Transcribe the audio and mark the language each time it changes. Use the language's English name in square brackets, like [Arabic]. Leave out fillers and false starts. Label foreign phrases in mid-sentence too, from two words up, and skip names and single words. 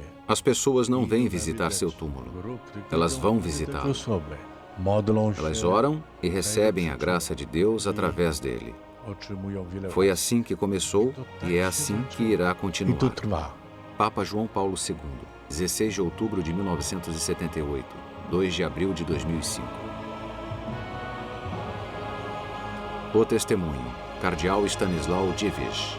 [Portuguese] As pessoas não vêm visitar seu túmulo, elas vão visitá-lo. [Polish] Modlą się, [Portuguese] Elas oram e recebem a graça de Deus através dele. [Polish] otrzymują wiele [Portuguese] Foi assim que começou e é assim que irá [Polish] I to [Portuguese] continuar. [Polish] trwa. [Portuguese] Papa João Paulo II, 16 de outubro de 1978, 2 de abril de 2005. O testemunho, Cardeal Stanisław Dziwisz.